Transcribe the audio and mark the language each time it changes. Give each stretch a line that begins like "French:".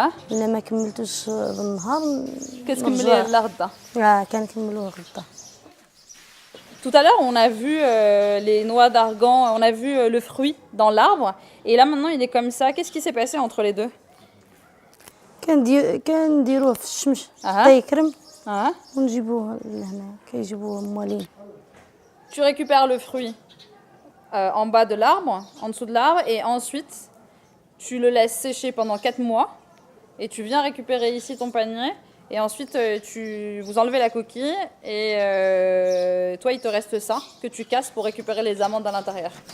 Arabic: إلا ما كملتوش بالنهار كتكمليه لغدا. كنكملوه غدا.
French: Tout à l'heure, on a vu les noix d'argan, on a vu le fruit dans l'arbre, et là maintenant il est comme ça. Qu'est-ce qui s'est passé entre les deux?
Arabic: كنديروه في الشمس حتى يكرم ونجيبوه لهنا كيجيبوه موالين.
French: Tu récupères le fruit en bas de l'arbre, en dessous de l'arbre, et ensuite tu le laisses sécher pendant 4 mois, et tu viens récupérer ici ton panier, et ensuite vous enlevez la coquille, et toi il te reste ça que tu casses pour récupérer les amandes à l'intérieur.